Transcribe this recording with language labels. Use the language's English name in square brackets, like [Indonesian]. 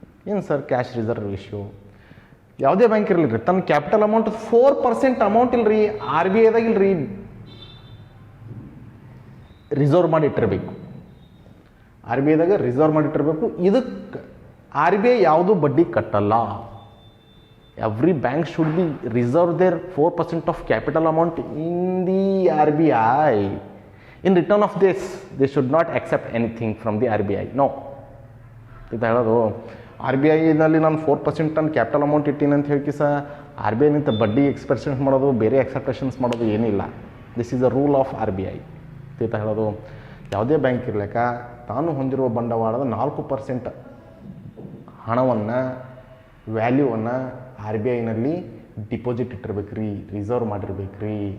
[Kannada] ಏನು sir cash reserve ratio? ಯಾವುದೇ bank ಇರಲಿ ರೀ, ತನ್ನ ಕ್ಯಾಪಿಟಲ್ ಅಮೌಂಟ್ 4% ಅಮೌಂಟ್ ಇಲ್ರಿ, ಆರ್ ಬಿ ಐದಾಗ ಇಲ್ರಿ, ರಿಸರ್ವ್ ಮಾಡಿ ಇಟ್ಟಿರಬೇಕು. ಆರ್ ಬಿ ಐದಾಗ ರಿಸರ್ವ್ ಮಾಡಿ ಇಟ್ಟಿರಬೇಕು. ಇದಕ್ಕೆ ಆರ್ ಬಿ ಐ ಯಾವುದೂ ಬಡ್ಡಿ ಕಟ್ಟಲ್ಲ. [English] Every bank should be reserve there 4% of capital amount in the R B I. In return of this, they should not accept anything from the RBI. No. [Kannada] ಇದು ಹೇಳೋದು, R B ಐನಲ್ಲಿ ನಾನು 4% ನನ್ನ capital amount ಇಟ್ಟೀನಿ ಅಂತ ಹೇಳಿ R B ಐನಿಂದ ಬಡ್ಡಿ expectations ಮಾಡೋದು, ಬೇರೆ ಎಕ್ಸೆಪ್ಟೇಷನ್ಸ್ ಮಾಡೋದು ಏನಿಲ್ಲ. [English] this is a rule of R B I [Kannada] ಅಂತ ಹೇಳೋದು. ಯಾವುದೇ ಬ್ಯಾಂಕ್ ಇರಲಿಕ್ಕ ತಾನು ಹೊಂದಿರುವ ಬಂಡವಾಳದ 4% ಹಣವನ್ನು ವ್ಯಾಲ್ಯೂವನ್ನು ಆರ್ ಬಿ ಐನಲ್ಲಿ ಡಿಪಾಸಿಟ್ ಇಟ್ಟಿರ್ಬೇಕು ರೀ, ರಿಸರ್ವ್ ಮಾಡಿರ್ಬೇಕು ರೀ.